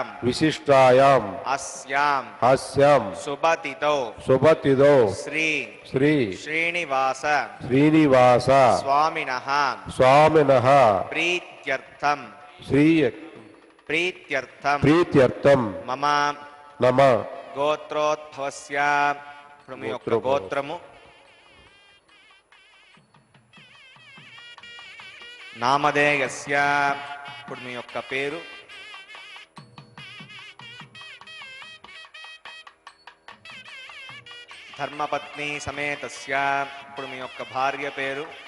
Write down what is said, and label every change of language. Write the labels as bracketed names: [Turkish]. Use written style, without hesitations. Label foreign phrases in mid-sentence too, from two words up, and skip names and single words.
[Sanskrit] विशिष्टायाम् अस्यां अस्यां शुभतिथौ शुभतिथौ श्री श्री श्रीनिवास श्रीनिवास स्वामिनः स्वामिनः प्रीत्यर्थं श्री प्रीत्यर्थं प्रीत्यर्थं मम నమ [Telugu] గోత్రోద్భవస్య ఇప్పుడు మీ యొక్క [Sanskrit] గోత్రోద్భవ. [Telugu] గోత్రము నామధేయస్య ఇప్పుడు మీ యొక్క పేరు [Sanskrit] धर्मपत्नि समेतस्य [Telugu] ఇప్పుడు మీ యొక్క భార్య పేరు